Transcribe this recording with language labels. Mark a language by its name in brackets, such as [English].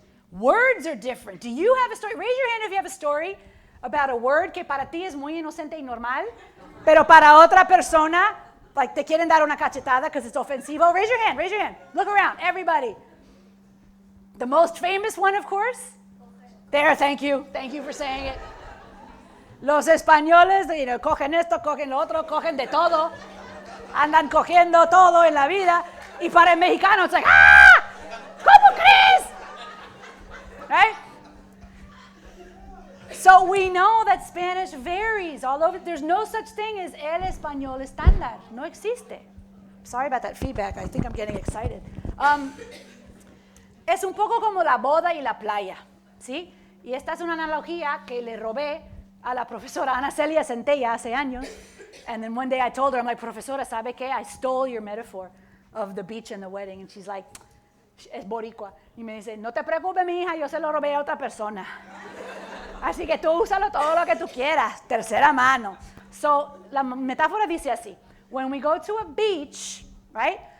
[English] Words are different. Do you have a story? Raise your hand if you have a story about a word [Spanish] que para ti es muy inocente y normal, pero para otra persona, [English] like [Spanish] te quieren dar una cachetada [English] because it's offensivo. Raise your hand, raise your hand. Look around, everybody. The most famous one, of course. There, thank you. Thank you for saying it. [Spanish] Los españoles, cogen esto, cogen lo otro, cogen de todo. Andan cogiendo todo en la vida. Y para el mexicano, [English] it's like, [Spanish] ¡ah! ¿Cómo crees? Right? [English] So we know that Spanish varies all over. There's no such thing as [Spanish] el español estándar. No existe. [English] Sorry about that feedback. I think I'm getting excited. [Spanish] Es un poco como la boda y la playa, ¿sí? Y esta es una analogía que le robé a la profesora Ana Celia Centella hace años. [English] And then one day I told her, I'm like, [Spanish] profesora, ¿sabe qué? [English] I stole your metaphor of the beach and the wedding. And she's like, [Spanish] es boricua. Y me dice, no te preocupes, mi hija, yo se lo robé a otra persona. Así que tú úsalo todo lo que tú quieras, tercera mano. So, la metáfora dice así. [English] When we go to a beach, right?